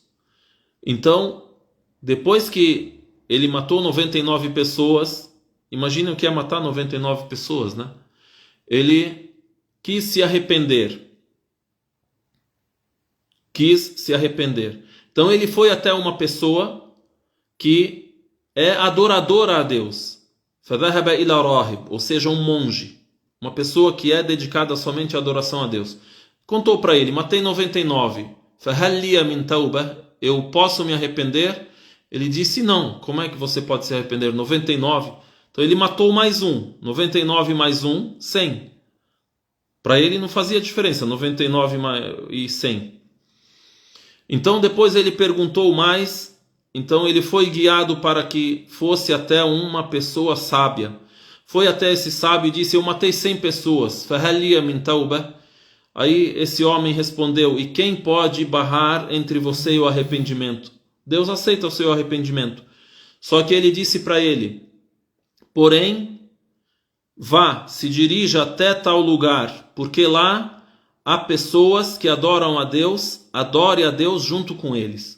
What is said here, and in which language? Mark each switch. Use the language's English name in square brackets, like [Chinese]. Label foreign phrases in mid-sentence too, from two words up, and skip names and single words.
[Portuguese] Então, depois que ele matou 99 pessoas, imaginem o que é matar 99 pessoas, né? Ele quis se arrepender. Então ele foi até uma pessoa que é adoradora a Deus. [Arabic] فَذَهَبَ إِلَى رَاهِبٍ, [Portuguese] ou seja, um monge. Uma pessoa que é dedicada somente à adoração a Deus. Contou para ele, matei 99. [Arabic] فَهَلْ لِيَ مِنْ تَوْبَةٍ, [Portuguese] eu posso me arrepender? Ele disse, não. Como é que você pode se arrepender? 99. Então ele matou mais um. 99 mais um, 100. Para ele não fazia diferença, 99 e 100. Então depois ele perguntou mais. Então ele foi guiado para que fosse até uma pessoa sábia. Foi até esse sábio e disse, eu matei 100 pessoas. [Arabic] فَهَلْ مِنْ تَوْبَةٍ. [Portuguese] Aí esse homem respondeu, e quem pode barrar entre você e o arrependimento? Deus aceita o seu arrependimento. Só que ele disse para ele, porém, vá, se dirija até tal lugar, porque lá há pessoas que adoram a Deus, adore a Deus junto com eles.